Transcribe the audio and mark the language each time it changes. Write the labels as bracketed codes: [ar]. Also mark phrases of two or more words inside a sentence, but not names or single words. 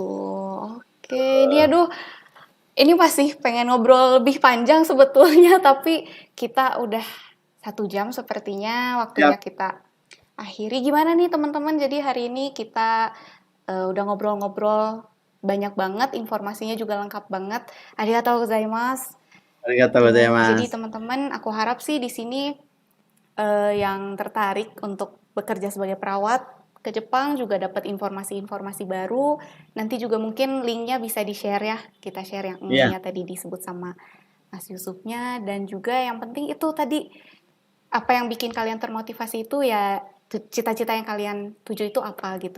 [id] Oke, ini aduh, ini masih pengen ngobrol lebih panjang sebetulnya, tapi kita udah 1 jam sepertinya waktunya siap, kita akhiri. Gimana nih teman-teman? Jadi hari ini kita udah ngobrol-ngobrol banyak banget, informasinya juga lengkap banget. [ja] ありがとう ございます. arigatou [id] Jadi [ja] gozaimasu. [id] teman-teman, aku harap sih di sini yang tertarik untuk bekerja sebagai perawat ke Jepang juga dapat informasi-informasi baru. Nanti juga mungkin linknya bisa di-share ya. Kita share yang Iya, linknya tadi disebut sama Mas Yusufnya. Dan juga yang penting itu tadi, apa yang bikin kalian termotivasi itu ya cita-cita yang kalian tuju itu apa gitu.